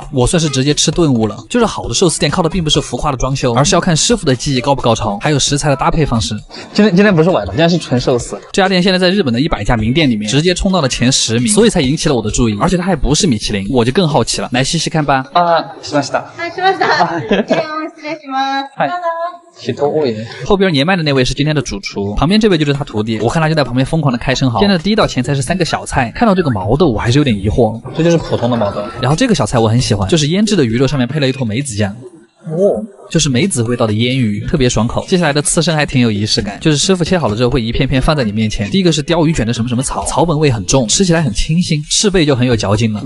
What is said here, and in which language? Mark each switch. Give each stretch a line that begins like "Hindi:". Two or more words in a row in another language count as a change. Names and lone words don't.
Chinese: 我算是直接吃顿悟了。就是好的寿司店靠的并不是浮夸的装修，而是要看师傅的技艺高不高超，还有食材的搭配方式。今天不是晚了，今天是纯寿司。这家店现在在日本的100家名店里面直接冲到了前10名，所以才引起了我的注意。而且它还不是米其林，我就更好奇了。来细细看吧。
Japanese: しました。はい、しました。失礼します。人多い。
Chinese: 后边年迈的那位是今天的主厨，旁边这位就是他徒弟。我看他就在旁边疯狂的开生蚝。现在的第一道前菜是3个小菜，看到这个毛豆我还是有点疑惑。这就是普通的毛豆。然后这个小菜我很喜欢，就是腌制的鱼肉上面配了一坨梅子酱。就是梅子味道的腌鱼，特别爽口。接下来的刺身还挺有仪式感，就是师傅切好了之后会一片片放在你面前。第一个是鲷鱼卷的什么什么草，草本味很重，吃起来很清新，翅背就很有嚼劲了。